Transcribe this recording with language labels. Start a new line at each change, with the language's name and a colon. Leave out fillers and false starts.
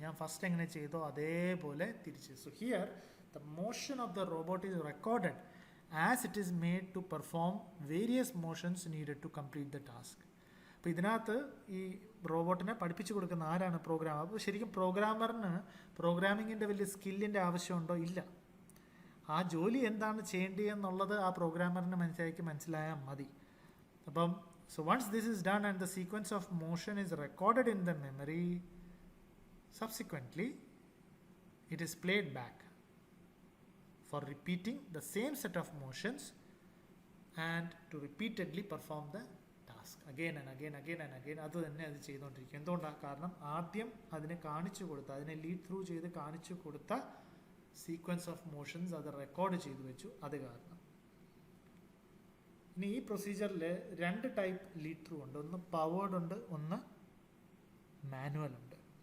Malayalam: ഞാൻ ഫസ്റ്റ് എങ്ങനെ ചെയ്തോ അതേപോലെ തിരിച്ച്.
English: So here the motion of the robot is recorded as it is made to perform various motions needed to complete the task.
Malayalam: അപ്പോൾ ഇതിനകത്ത് ഈ റോബോട്ടിനെ പഠിപ്പിച്ചു കൊടുക്കുന്ന ആരാണ്? പ്രോഗ്രാമർ. അപ്പോൾ ശരിക്കും പ്രോഗ്രാമറിന് പ്രോഗ്രാമിങ്ങിൻ്റെ വലിയ സ്കില്ലിൻ്റെ ആവശ്യമുണ്ടോ? ഇല്ല. ആ ജോലി എന്താണ് ചെയ്യേണ്ടതെന്നുള്ളത് ആ പ്രോഗ്രാമറിന് മനസ്സിലായാൽ മതി.
English: അപ്പം so once this is done and the sequence of motion is recorded in the memory, subsequently it is played back for repeating the same set of motions and to repeatedly perform the task again and again.
Malayalam: അത് തന്നെ അത് ചെയ്തുകൊണ്ടിരിക്കും. എന്തുകൊണ്ടാണ്? കാരണം ആദ്യം അതിനെ കാണിച്ചു കൊടുത്ത, അതിനെ ലീഡ് ത്രൂ ചെയ്ത് കാണിച്ചു കൊടുത്ത സീക്വൻസ് ഓഫ് മോഷൻസ് അത് റെക്കോർഡ് ചെയ്തു വെച്ചു. അത് കാരണം. ഇനി ഈ പ്രൊസീജിയറിൽ 2 ടൈപ്പ് ലീഡ് ത്രൂ ഉണ്ട്. ഒന്ന് പവേർഡ് ഉണ്ട്, ഒന്ന് മാനുവൽ ഉണ്ട്.